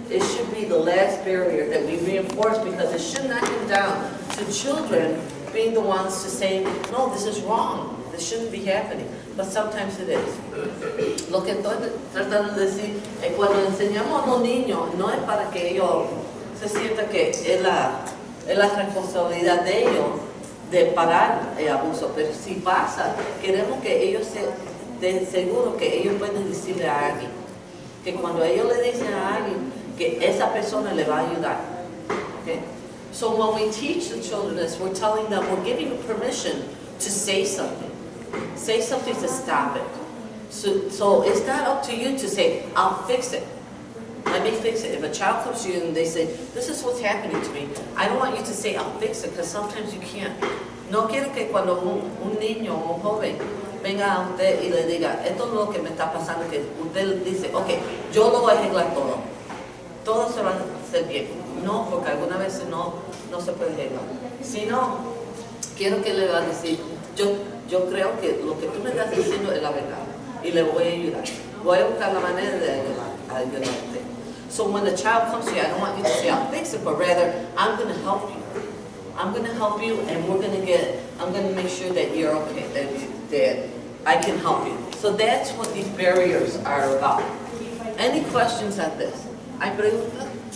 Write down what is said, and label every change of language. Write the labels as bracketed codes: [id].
[en] It should be the last barrier that we reinforce because it should not come down to children being the ones to say, no, this is wrong. This shouldn't be happening. but sometimes it is. [es] Lo que estoy tratando de decir es cuando enseñamos a los niños, no es para que ellos se sientan que es la responsabilidad de ellos de parar el abuso, pero si pasa, queremos que ellos de seguro que ellos pueden decirle a alguien, que cuando ellos le dicen a alguien, que esa persona le va a ayudar. [en] Okay? So when we teach the children this, we're telling them, we're giving them permission to say something. Say something to stop it. So it's not up to you to say, I'll fix it. Let me fix it. If a child comes to you and they say, this is what's happening to me, I don't want you to say, I'll fix it, because sometimes you can't. [es] No quiero que cuando un niño o un joven venga a usted y le diga, esto es lo que me está pasando, que usted dice, ok, yo lo voy a arreglar todo. Todo se va a hacer bien. No, porque algunas veces no se puede arreglar. Si no, quiero que le va a decir, yo creo que lo que tú me estás diciendo es la verdad y le voy a ayudar. Voy a buscar la manera de ayudarte. [en] So when the child comes to you, I don't want you to say, I'll fix it, but rather, I'm going to help you. I'm going to help you, and I'm going to make sure that you're okay, that I can help you. So that's what these barriers are about. Any questions on this? [es] ¿Hay preguntas?